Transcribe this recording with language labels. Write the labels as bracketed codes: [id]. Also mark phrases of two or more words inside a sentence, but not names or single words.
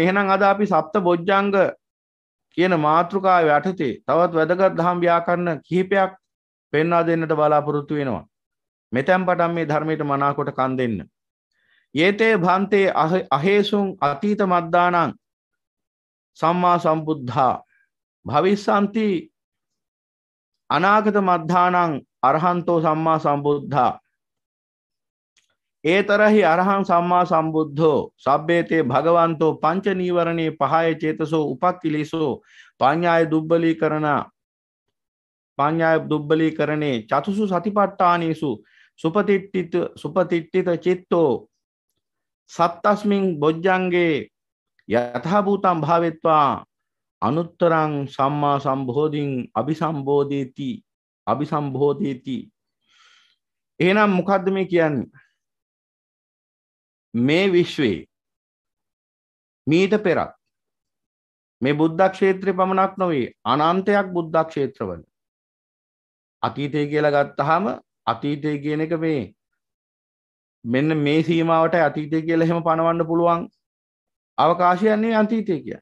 [si] එහෙනම් අද අපි සප්ත බොජ්ජංග කියන මාතෘකාව යටතේ තවත් වැදගත් දහම් ව්‍යාකරණ කිහිපයක් පෙන්වා දෙන්නට බලාපොරොත්තු වෙනවා. මෙතෙන් පටන් මේ ධර්මයට මනාකොට කන් දෙන්න. [pi] යේතේ භාන්තේ අහේසුං අතීත මද්දානං සම්මා සම්බුද්ධා භවිස්සanti අනාගත මද්ධානං අරහන්තෝ සම්මා සම්බුද්ධා ඒතරහි අරහං සම්මා සම්බුද්ධෝ සබ්බේතේ භගවන්තෝ පංච නීවරණේ පහය චේතසෝ උපක්ඛිලේසෝ පඤ්ඤාය දුබ්බලීකරණේ චතුසු සතිපට්ඨානේසු සුපතිට්ඨිත චිත්තෝ සත්තස්මින් බොජ්ජංගේ යථා භූතං භාවෙත්වා අනුත්තරං සම්මා සම්බෝධින් අபிසම්බෝධේති. [si] එහෙනම් මොකද්ද මේ කියන්නේ? මේ විශ්වයේ මීට පෙරත් මේ බුද්ධ ක්ෂේත්‍රේ පමණක් නොවේ අනන්තයක් බුද්ධ ක්ෂේත්‍රවල අතීතය කියලා ගත්තාම අතීතය කියන එක මේ මෙන්න මේ සීමාවට අතීතය කියලා එහෙම පනවන්න පුළුවන් අවකාශයක් නෙවෙයි අතීතය කියන්නේ.